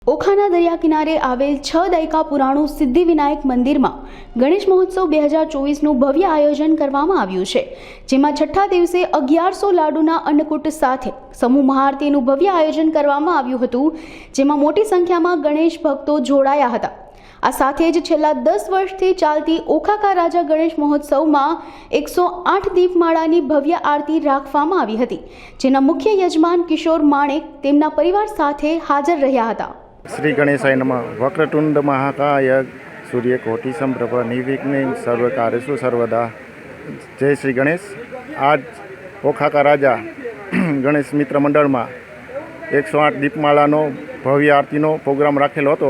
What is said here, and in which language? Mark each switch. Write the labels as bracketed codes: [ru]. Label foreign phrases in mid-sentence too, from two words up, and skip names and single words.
[gu] ઓખાના દરિયા કિનારે આવેલ 6 દાયકા પુરાણું સિદ્ધિવિનાયક મંદિરમાં ગણેશ મહોત્સવ 2024નું ભવ્ય આયોજન કરવામાં આવ્યું છે, જેમાં છઠ્ઠા દિવસે 1100 લાડુના અન્નકૂટ સાથે સમૂહ મહાઆરતીનું ભવ્ય આયોજન કરવામાં આવ્યું હતું, જેમાં મોટી સંખ્યામાં ગણેશ ભક્તો જોડાયા હતા। આ સાથે જ છેલ્લા 10 વર્ષથી ચાલતી ઓખા કા રાજા ગણેશ મહોત્સવમાં 108 દીપમાળાની ભવ્ય આરતી રાખવામાં આવી હતી, જેના મુખ્ય યજમાન કિશોર માણેક તેમના પરિવાર સાથે હાજર રહ્યા હતા। [sa] श्री गणेशाय नमः। वक्रतुंड महाकाय सूर्यकोटि संप्रभ निर्विघ्नं सर्वकार्येषु सर्वदा। जय श्री गणेश। [gu] આજ ઓખા કા રાજા ગણેશ મિત્ર મંડલ મેં 108 દીપમાળાનો ભવ્ય આરતીનો પ્રોગ્રામ રાખેલો હતો।